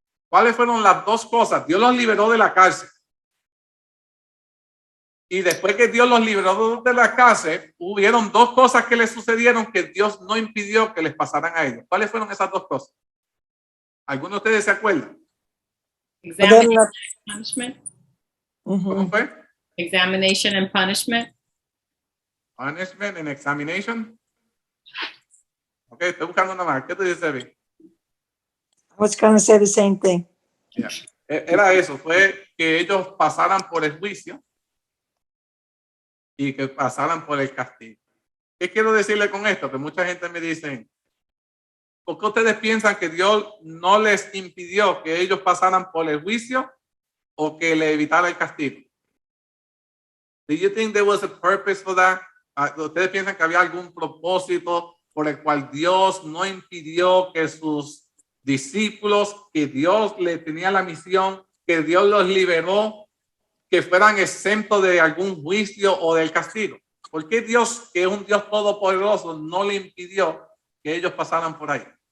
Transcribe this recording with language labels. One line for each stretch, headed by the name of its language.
Spanish: ¿Cuáles fueron las dos cosas? Dios los liberó de la cárcel. Y después que Dios los liberó de la cárcel, hubieron dos cosas que les sucedieron que Dios no impidió que les pasaran a ellos. ¿Cuáles fueron esas dos cosas? ¿Alguno de ustedes se acuerdan?
English: Examination and punishment.
Spanish: ¿Cómo fue?
English: Examination and punishment. Punishment and examination.
Spanish: Ok, estoy buscando una más. ¿Qué te dice, Evi?
English: I was going to say the same thing. Yeah.
Spanish: Era eso, fue que ellos pasaran por el juicio y que pasaran por el castigo. ¿Qué quiero decirle con esto? Que mucha gente me dice, ¿por qué ustedes piensan que Dios no les impidió que ellos pasaran por el juicio o que le evitara el castigo?
English: Do you think there was a purpose for that?
Spanish: ¿Ustedes piensan que había algún propósito por el cual Dios no impidió que sus discípulos, que Dios le tenía la misión, que Dios los liberó, que fueran exentos de algún juicio o del castigo? ¿Por qué Dios, que es un Dios todopoderoso, no le impidió que ellos pasaran por ahí?